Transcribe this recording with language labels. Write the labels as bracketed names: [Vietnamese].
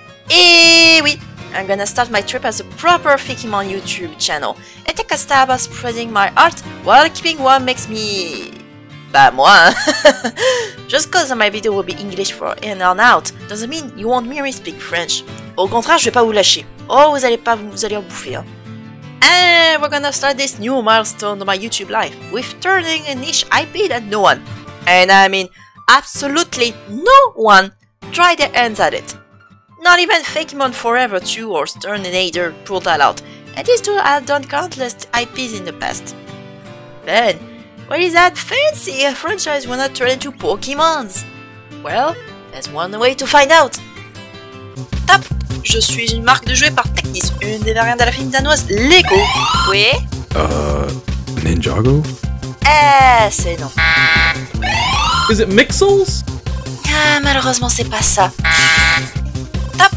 [French] Eh oui, [English] I'm gonna start my trip as a proper Fakemon YouTube channel and take a stab at spreading my art while keeping what makes me... [French] Bah moi. [English] Just cause my video will be English for in and out doesn't mean you won't hear me speak French. [French] Au contraire, je vais pas vous lâcher. Oh, vous allez en bouffer. Hein. [English] And we're gonna start this new milestone of my YouTube life with turning a niche IP that no one, and I mean absolutely no one, tried their hands at it. Not even Fakemon Forever 2 or STERNINATOR pulled that out, and these two have done countless IPs in the past. Then, what is that fancy franchise when I turn into Pokémons? Well, there's one way to find out. Tap! [French] Je suis une marque de jouets par Technis, une des variantes de la film danoise Lego. Oui? Ninjago? C'est non. [English] Is it Mixels? [French] Ah, malheureusement, c'est pas ça. Tap!